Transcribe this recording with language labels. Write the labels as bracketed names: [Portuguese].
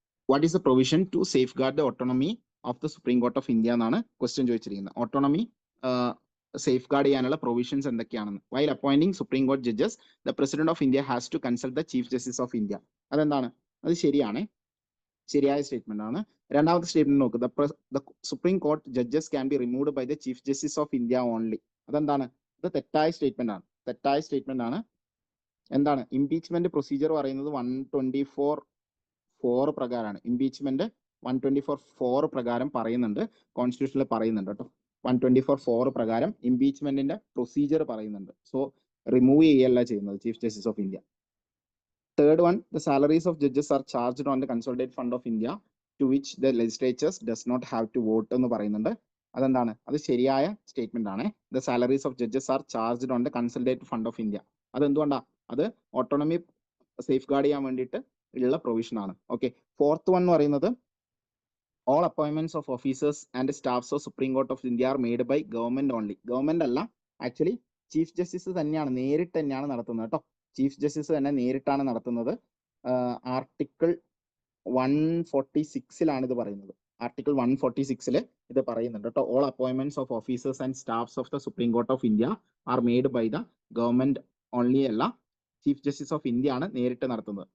[English] What is the provision to safeguard the autonomy of the Supreme Court of India [Malayalam] എന്നാണ് question ചോദിച്ചിരിക്കുന്നത്. Autonomy safe guard ചെയ്യാനുള്ള provisions എന്തൊക്കെയാണെന്ന്. [English] While appointing supreme court judges the president of India has to consult the chief justice of India. [Malayalam] അതെന്താണ്? അത് ശരിയാണ്. ശരിയായ statement ആണ്. രണ്ടാമത്തെ സ്റ്റേറ്റ്മെന്റ് നോക്ക്, [English] The supreme court judges can be removed by the chief justice of India only. [Malayalam] അതെന്താണ്? ഇത് തെറ്റായ സ്റ്റേറ്റ്മെന്റ് ആണ്. തെറ്റായ സ്റ്റേറ്റ്മെന്റ് ആണ്. എന്താണ്? ഇംപീച്ച്മെന്റ് പ്രൊസീജിയർ പറയുന്നത് 124(4) പ്രകാരമാണ്. ഇംപീച്ച്മെന്റ് 124(4) പ്രകാരം പറയുന്നുണ്ട്, കോൺസ്റ്റിറ്റ്യൂഷനിൽ പറയുന്നുണ്ട് കേട്ടോ. 124(4) പ്രകാരം ഇംപീച്ച്മെന്റിന്റെ പ്രൊസീജിയർ പറയുന്നുണ്ട്. [English] so [Malayalam] റിമൂവ് ചെയ്യല്ല ചെയ്യുന്നത് [English] Chief justice of India. Third one, the salaries of judges are charged on the consolidate fund of India to which the legislatures does not have to vote [Malayalam] എന്ന് പറയുന്നുണ്ട്. അതെന്താണ്? അത് ശരിയായ സ്റ്റേറ്റ്മെന്റ് ആണ്. [English] The salaries of judges are charged on the consolidate fund of India. [Malayalam] അതെന്തുകൊണ്ടാ? അത് autonomy safe guard ചെയ്യാൻ വേണ്ടിയിട്ട് ഉള്ള പ്രൊവിഷൻ ആണ്. [English] Okay. Fourth one [Malayalam] എന്ന് പറയുന്നത്, [English] all appointments of officers and staffs of Supreme Court of India are made by government only. [Malayalam] Government അല്ല, actually chief justice തന്നെയാണ്, നേരിട്ട് തന്നെയാണ് നടത്തുന്നത് കേട്ടോ. ചീഫ് ജസ്റ്റിസ് തന്നെ നേരിട്ടാണ് നടത്തുന്നത്. ആർട്ടിക്കിൾ 146 ഇത് പറയുന്നത്. ആർട്ടിക്കിൾ 146 ഇത് പറയുന്നുണ്ട് കേട്ടോ. [English] all appointments of officers and staffs of the supreme court of India are made by the government only [Malayalam] അല്ല, ചീഫ് ജസ്റ്റിസ് ഓഫ് ഇന്ത്യ ആണ് നേരിട്ട് നടത്തുന്നത്.